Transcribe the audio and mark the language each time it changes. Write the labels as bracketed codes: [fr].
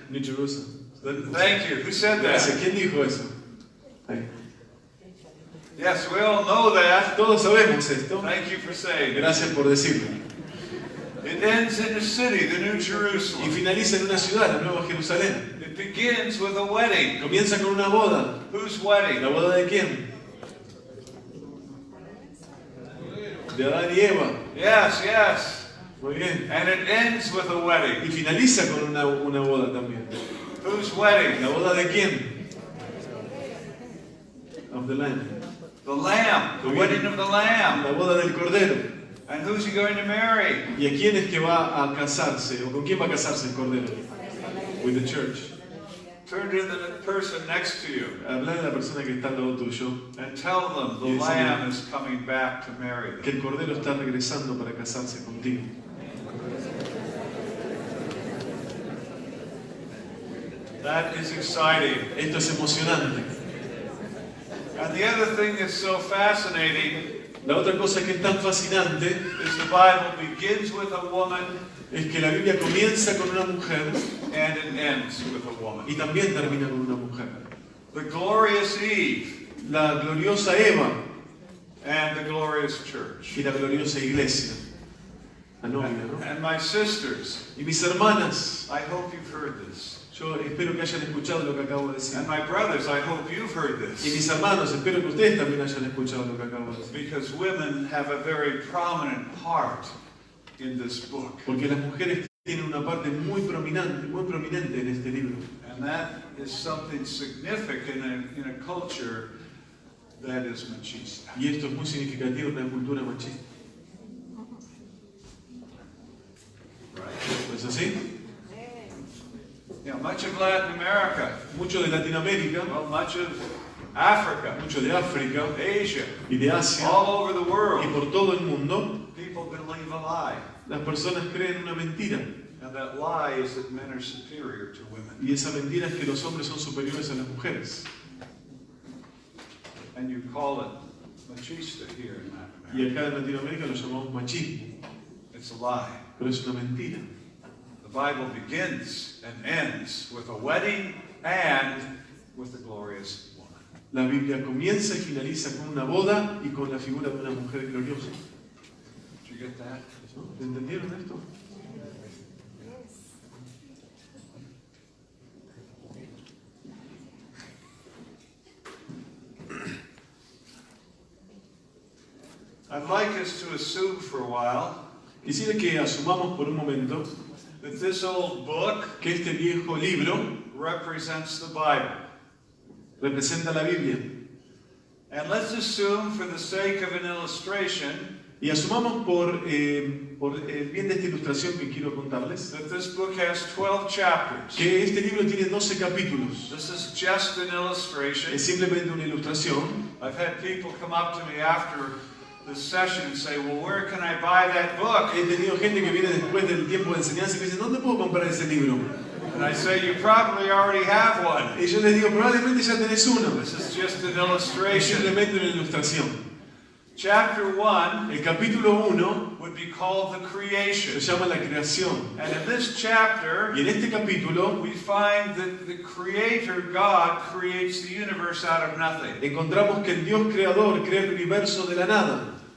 [en] New Jerusalem. Thank you. Who said [es] Gracias. [en] that? [es] ¿Quién dijo eso? Ahí. [en] Yes, we all know that. [es] Todos sabemos esto. [en] Thank you for saying it. [es] Gracias por decirlo. [en] It ends in a city, the New [es] Y [en] Jerusalem. [es] finaliza en una ciudad, la Nueva Jerusalén. [en] It begins with a wedding. [es] Comienza con una boda. [en] Whose wedding? [es] ¿La boda de quién? De Adán y Eva. [en] Yes, yes. [es] Muy bien. [en] And it ends with a wedding. [es] Y finaliza con una boda también. [en] Whose wedding? [es] ¿La boda de quién? [en] Of the Lamb. The Lamb. The wedding of the Lamb. [es] La boda del Cordero. [en] And who's he going to marry? [es] ¿Y a quién es que va a casarse? ¿O con quién va a casarse el Cordero? [en] With the church. Turn to the person next to you [es] Hablar a la persona que está al lado tuyo [en] and tell them the Yes, Lamb is coming back to marry [es] que [en] them. [es] el Cordero está regresando para casarse contigo. [en] That is exciting. [es] Esto es emocionante. [en] And the other thing that's so fascinating [es] La otra cosa que es tan fascinante [en] is the Bible begins with a woman [es] es que la Biblia comienza con una mujer [en] and it ends with a woman. [es] y también termina con una mujer. [en] The glorious Eve [es] La gloriosa Eva [en] and the glorious church. [es] y la gloriosa iglesia. La novia, ¿no? [en] And my sisters, [es] Y mis hermanas, [en] I hope you've heard this. [es] Yo espero que hayan escuchado lo que acabo de decir. [en] And my brothers, I hope you've heard [es] Y [en] this. [es] mis hermanos, espero que ustedes también hayan escuchado lo que acabo de decir. [en] Because women have a very prominent part in this book. [es] Porque las mujeres tienen una parte muy prominente en este libro. [en] And that is something significant in a culture that is machista. [es] Y esto es muy significativo en una cultura machista. ¿No es así? [en] Yeah, much of Latin America, [es] Mucho de Latinoamérica, [en] well, much of Africa, [es] mucho de África [en] Asia, [es] y de Asia [en] all over the [es] y [en] world, [es] por todo el mundo, [en] people believe a lie. [es] las personas creen una mentira. [en] And that lie is that men are superior to women. [es] Y esa mentira es que los hombres son superiores a las mujeres. [en] And you call it machista here in Latin [es] Y [en] America. [es] acá en Latinoamérica lo llamamos machismo. [en] It's a lie. [es] Pero es una mentira. [en] The Bible begins and ends with a wedding and with the glorious woman. [es] La Biblia comienza y finaliza con una boda y con la figura de una mujer gloriosa. [en] Did you get that? [es] ¿Entendieron esto? [en] I'd like us to assume for a while [es] Quisiera que asumamos por un momento [en] that this old book [es] que este viejo libro [en] represents the Bible. [es] representa la Biblia. [en] And let's assume, for the sake of an illustration, [es] Y asumamos por el bien de esta ilustración que quiero contarles, [en] that this book has 12 chapters. [es] que este libro tiene 12 capítulos. [en] This is just an illustration. [es] Es simplemente una ilustración. [en] I've had people come up to me after the session and say, well, where can I buy that book? [es] He tenido gente que viene después del tiempo de enseñanza y me dice, ¿dónde puedo comprar ese libro? [en] And I say, you probably already have one. [es] Y yo les digo, probablemente ya tenés uno. [en] This is just an [es] Es [en] illustration. [es] simplemente una ilustración. [en] Chapter 1 [es] El capítulo 1 [en] would be called the [es] se [en] creation. [es] llama la creación. [en] And in this chapter, [es] Y en este capítulo [en] we find that the Creator, God, creates the universe out of nothing. [es] encontramos que el Dios creador crea el universo de la nada.